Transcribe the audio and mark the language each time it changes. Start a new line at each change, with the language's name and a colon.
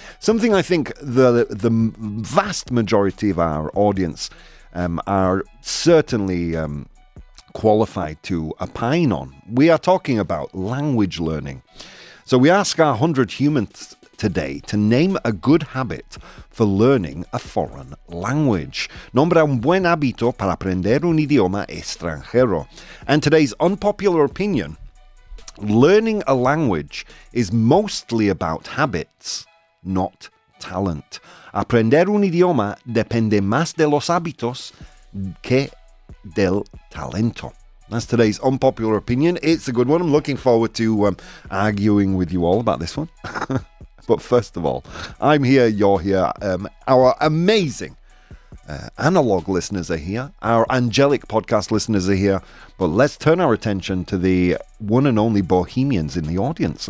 English: Something I think the vast majority of our audience are certainly qualified to opine on. We are talking about language learning. So we ask our 100 humans today to name a good habit for learning a foreign language.
Spanish: Nombra un buen hábito para aprender un idioma extranjero.
English: And today's unpopular opinion: learning a language is mostly about habits, not talent.
Spanish: Aprender un idioma depende más de los hábitos que del talento.
English: That's today's unpopular opinion. It's a good one. I'm looking forward to arguing with you all about this one. But first of all, I'm here, you're here. Our amazing analog listeners are here. Our angelic podcast listeners are here. But let's turn our attention to the one and only Bohemians in the audience.